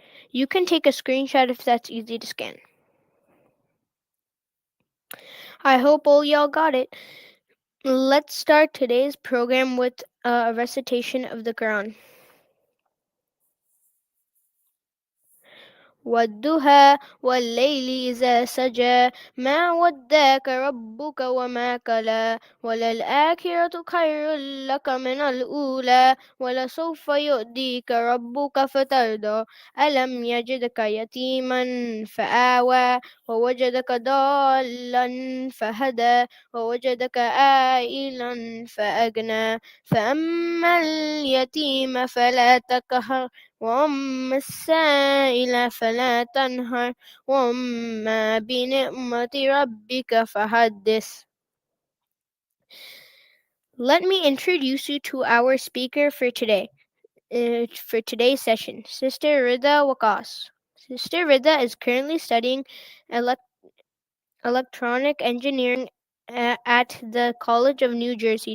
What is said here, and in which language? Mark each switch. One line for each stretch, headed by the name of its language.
English: You can take a screenshot if that's easy to scan. I hope all y'all got it. Let's start today's program with a recitation of the Quran.
Arabic: والضحى والليل إذا سجى ما وداك ربك وما قلى وللآخرة خير لك من الأولى ولسوف يؤتيك ربك فترضى ألم يجدك يتيما فآوى ووجدك ضالا فهدى ووجدك عائلا فأغنى فأما اليتيم فلا تقهر وأما السائل فلا تنهر وأما بنعمة ربك فحدث.
English: Let me introduce you to our speaker for today's session, Sister Ridtha Waqas. Sister Ridtha is currently studying electronic engineering at the College of New Jersey.